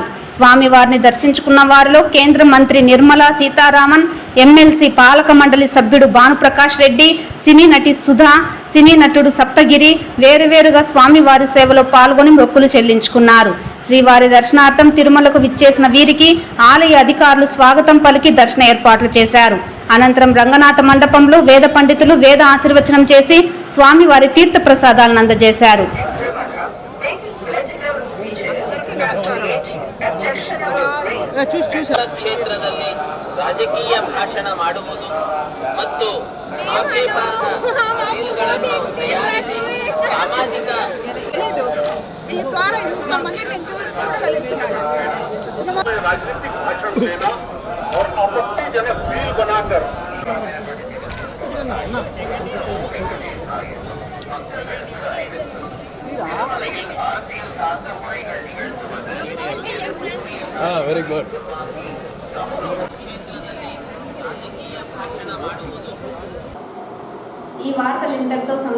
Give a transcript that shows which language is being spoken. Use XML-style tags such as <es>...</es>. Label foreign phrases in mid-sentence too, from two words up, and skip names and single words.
<te>స్వామివారిని దర్శించుకున్న వారిలో కేంద్ర మంత్రి నిర్మలా సీతారామన్, ఎమ్మెల్సీ పాలక మండలి సభ్యుడు భానుప్రకాష్ రెడ్డి, సినీ నటి సుధా, సినీ నటుడు సప్తగిరి వేరువేరుగా స్వామివారి సేవలో పాల్గొని మొక్కులు చెల్లించుకున్నారు. శ్రీవారి దర్శనార్థం తిరుమలకు విచ్చేసిన వీరికి ఆలయ అధికారులు స్వాగతం పలికి దర్శన ఏర్పాట్లు చేశారు. అనంతరం రంగనాథ మండపంలో వేద పండితులు వేద ఆశీర్వచనం చేసి స్వామివారి తీర్థ ప్రసాదాలను అందజేశారు.</te> <kn>ಕ್ಷೇತ್ರದಲ್ಲಿ ರಾಜಕೀಯ ಭಾಷಣ ಮಾಡುವುದು ಮತ್ತು ಆಕ್ಷೇಪಾರ್ಹ ತಯಾರಿಸಿ ಸಾಮಾಜಿಕ</kn> <te>ఈ ద్వారా ఇంతమంది నేను చూడగలుగుతున్నాను.</te> <hi>राजनीतिक भाषण देना और आपत्तिजनक बिल बनाकर</hi> <en>very good.</en> <te>ఈ వార్తలు ఇంతటితో సమాప్తం.</te>